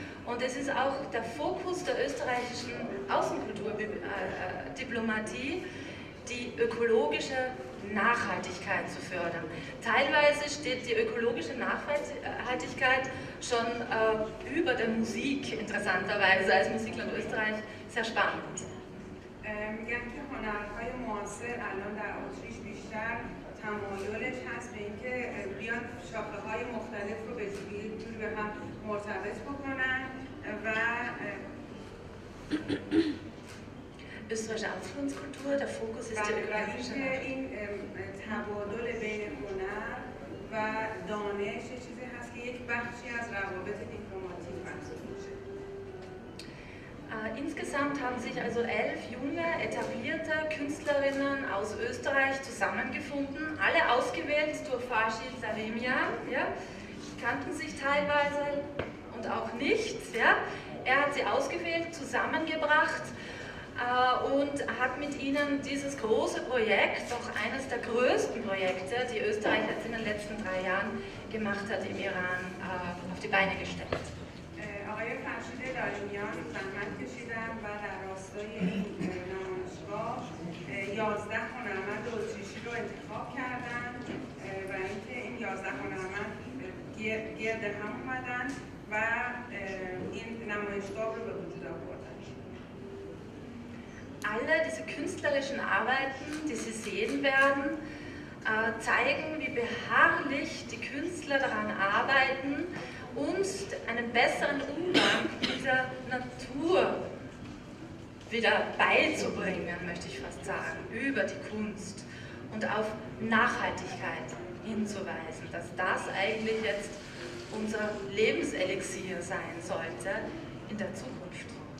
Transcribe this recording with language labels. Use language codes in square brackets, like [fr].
[de] Und es ist auch der Fokus der österreichischen Außenkulturdiplomatie, die ökologische Nachhaltigkeit zu fördern. Teilweise steht die ökologische Nachhaltigkeit schon über der Musik, interessanterweise, als Musikland Österreich, sehr spannend. [fa] میگن که هنرهای معاصر الان در اتریش بیشتر تمایلش هست به اینکه بیان شاخه‌های مختلف رو به جوری به هم مرتبط بکنن و [de] Österreichische Ausflugskultur, der Fokus ist die ökologische [fa] این تبادل بین هنر و دانش چیزی هست که یک بخشی از روابط دیپلماتیک محسوب میشه. [de] Insgesamt haben sich also 11 junge, etablierte Künstlerinnen aus Österreich zusammengefunden, alle ausgewählt durch Farshid Salemian, ja, kannten sich teilweise und auch nicht. Ja. Er hat sie ausgewählt, zusammengebracht und hat mit ihnen dieses große Projekt, auch eines der größten Projekte, die Österreich jetzt in den letzten 3 Jahren gemacht hat, im Iran auf die Beine gestellt. [fa] آقای فرشید لاریمیان زحمت کشیدن و در راستای این نمایشگاه 11 هنرمند اتریشی رو انتخاب کردن و اینکه این 11 هنرمند گرد هم اومدن و این نمایشگاه رو به وجود آوردن. [de] Alle diese künstlerischen Arbeiten, die Sie sehen werden, zeigen, wie beharrlich die Künstler daran arbeiten, uns einen besseren Umgang mit dieser Natur wieder beizubringen, möchte ich fast sagen, über die Kunst und auf Nachhaltigkeit hinzuweisen, dass das eigentlich jetzt unser Lebenselixier sein sollte in der Zukunft.